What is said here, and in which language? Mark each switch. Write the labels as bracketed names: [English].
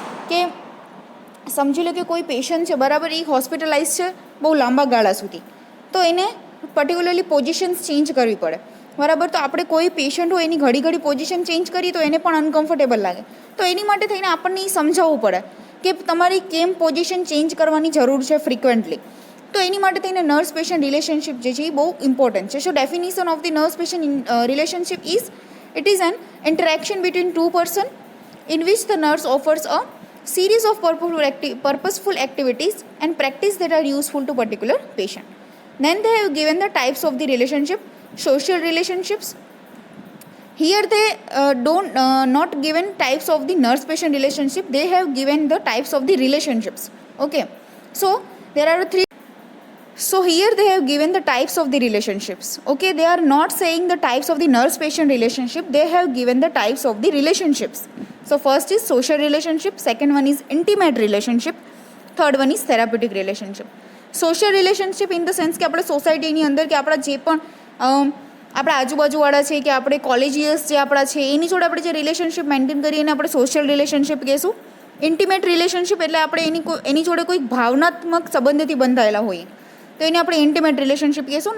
[Gujarati] કે સમજી લો કે કોઈ પેશન્ટ છે બરાબર, એ હોસ્પિટલાઇઝ છે બહુ લાંબા ગાળા સુધી, તો એને પર્ટિક્યુલરલી પોઝિશન્સ ચેન્જ કરવી પડે બરાબર. તો આપણે કોઈ પેશન્ટ હોય એની ઘડી પોઝિશન ચેન્જ કરીએ તો એને પણ અનકમ્ફર્ટેબલ લાગે. તો એની માટે થઈને આપણને એ સમજાવવું પડે કે તમારી કેમ પોઝિશન ચેન્જ કરવાની જરૂર છે ફ્રિકવન્ટલી. તો એની માટે થઈને નર્સ પેશન્ટ રિલેશનશિપ જે છે એ બહુ ઇમ્પોર્ટન્ટ છે. [English] So definition of the nurse patient relationship is it is an interaction between two person in which the nurse offers a series of purposeful activities and practice that are useful to particular patient. Then they have given the types of the relationship. Social relationships, here they not given types of the nurse patient relationship, they have given the types of the relationships. Okay, so there are three. So here they have given the types of the relationships. Okay, they are not saying the types of the nurse patient relationship, they have given the types of the relationships. So first is social relationship, second one is intimate relationship, third one is therapeutic relationship. Social relationship in the sense [Gujarati] કે આપણે સોસાયટીની અંદર કે આપણા જે પણ આપણા આજુબાજુવાળા છે કે આપણે કોલેજિયસ જે આપણા છે એની જોડે આપણે જે રિલેશનશિપ મેન્ટેન કરીએ એને આપણે સોશિયલ રિલેશનશિપ કહીશું. ઇન્ટિમેટ રિલેશનશિપ એટલે આપણે એની જોડે કોઈક ભાવનાત્મક સંબંધથી બંધાયેલા હોઈએ તો એને આપણે ઇન્ટિમેટ રિલેશનશિપ કહીશું.